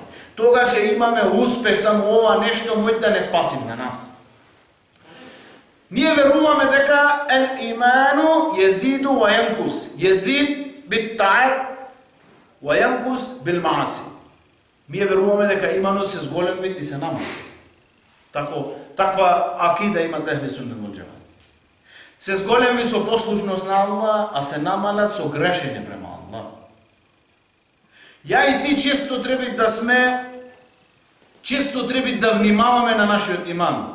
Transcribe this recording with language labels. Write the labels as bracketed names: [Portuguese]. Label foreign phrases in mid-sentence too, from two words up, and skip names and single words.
[Macedonian] Тога ќе имаме успех, само ова нешто мој да не спасим на нас. Ние веруваме дека [Arabic] الإيمان يزيد وينقص. يزيد بالطاعة وينقص بالمعاصي. [Macedonian] Ние веруваме дека иманот се зголем вид и се намали. Таква акида има [Arabic] أهل السنة والجماعة. [Macedonian] Се зголеми со послушност на Аллах, а се намалат со грешење према Аллах. Ја и ти често треба да внимаваме на нашиот иман.